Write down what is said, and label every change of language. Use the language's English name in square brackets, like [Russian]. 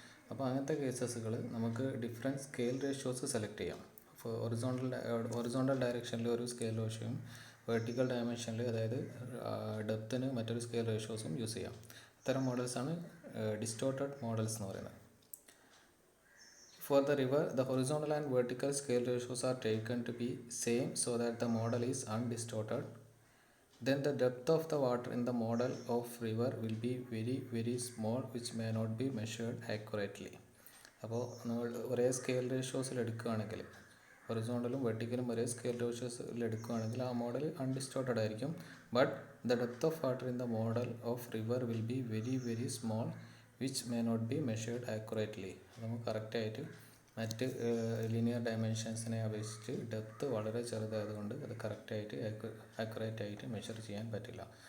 [Malayalam] അപ്പോൾ അങ്ങനത്തെ കേസസുകൾ നമുക്ക് ഡിഫറെൻറ്റ് സ്കെയിൽ റേഷ്യോസ് സെലക്ട് ചെയ്യാം. അപ്പോൾ ഹൊറിസോണ്ടൽ ഡയറക്ഷനിൽ ഒരു സ്കെയിൽ റേഷ്യോയും വെർട്ടിക്കൽ ഡയമെൻഷനിൽ, അതായത് ഡെപ്തിന് മറ്റൊരു സ്കെയിൽ റേഷ്യോസും യൂസ് ചെയ്യാം. ഇത്തരം മോഡൽസാണ് ഡിസ്റ്റോർട്ടഡ് മോഡൽസ് എന്ന് പറയുന്നത്. [English] For the river, the horizontal and vertical scale ratios are taken to be same so that the model is undistorted. Then the depth of the water in the model of river will be very very small, which may not be measured accurately. [Malayalam] അപ്പോൾ നമ്മൾ ഒരേ scale റേഷ്യോസിൽ എടുക്കുകയാണെങ്കിൽ, ഹൊറിസോണ്ടലും വെർട്ടിക്കലും ഒരേ scale റേഷ്യോസിൽ എടുക്കുകയാണെങ്കിൽ ആ model അൺഡിസ്റ്റോർട്ടഡ് ആയിരിക്കും. [English] But the depth of water in the model of river will be very very small, which may not be measured accurately. [Malayalam] നമുക്ക് കറക്റ്റായിട്ട് മറ്റ് ലീനിയർ ഡയമെൻഷൻസിനെ അപേക്ഷിച്ച് ഡെപ്ത് വളരെ ചെറുതായതുകൊണ്ട് അത് കറക്റ്റായിട്ട് ആക്യുറേറ്റ് ആയിട്ട് മെഷർ ചെയ്യാൻ പറ്റില്ല.